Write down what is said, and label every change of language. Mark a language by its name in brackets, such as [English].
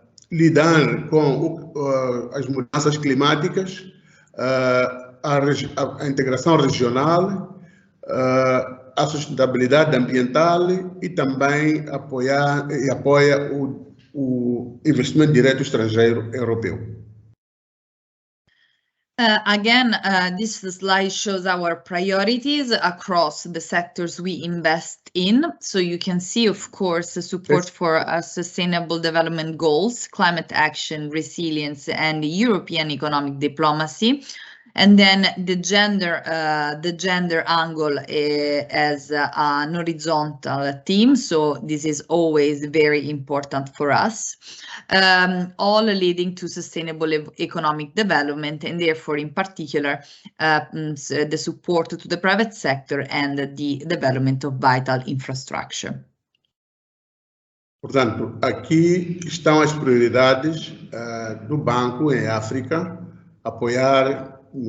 [Portuguese] lidar com as mudanças climáticas, a integração regional, a sustentabilidade ambiental e também apoia o investimento direto estrangeiro europeu. [English] Again, this slide shows our priorities across the sectors we invest in. So you can see, of course, the support for sustainable development goals, climate action, resilience, and European economic diplomacy. And then the gender angle as an horizontal theme, so this is always very important for us, all leading to sustainable economic development, and therefore in particular the support to the private sector and the development of vital infrastructure. [Portuguese] Portanto, aqui estão as prioridades do banco em África, apoiar